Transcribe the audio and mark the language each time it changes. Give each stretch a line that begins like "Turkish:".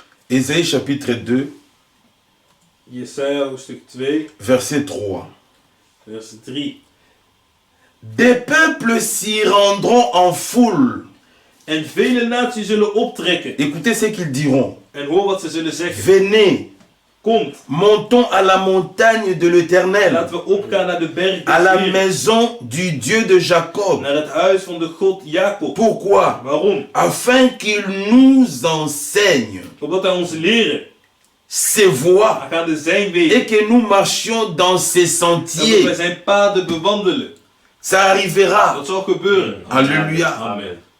French: Ésaïe chapitre 2,
Dutch: Jesaja hoofdstuk 2.
French: verset 3.
Dutch: Vers 3.
French: Des peuples s'y rendront en foule.
Dutch: En vele naties zullen optrekken.
French: Écoutez ce qu'ils diront.
Dutch: En hoor wat ze zullen zeggen.
French: Venez,
Dutch: Komt,
French: montons à la montagne de l'Éternel,
Dutch: laten we opgaan naar de berg
French: à
Dutch: des
French: la
Dutch: Heeren,
French: maison du Dieu de Jacob.
Dutch: naar het huis van de God Jacob.
French: Pourquoi?
Dutch: Waarom?
French: Afin qu'il nous enseigne
Dutch: Opdat hij ons leren
French: ses voies
Dutch: aangaande zijn wegen.
French: et que nous marchions dans ses
Dutch: En dat wij
French: sentiers.
Dutch: zijn paden bewandelen.
French: Ça arrivera.
Dutch: Dat zal gebeuren. Alléluia. Amen.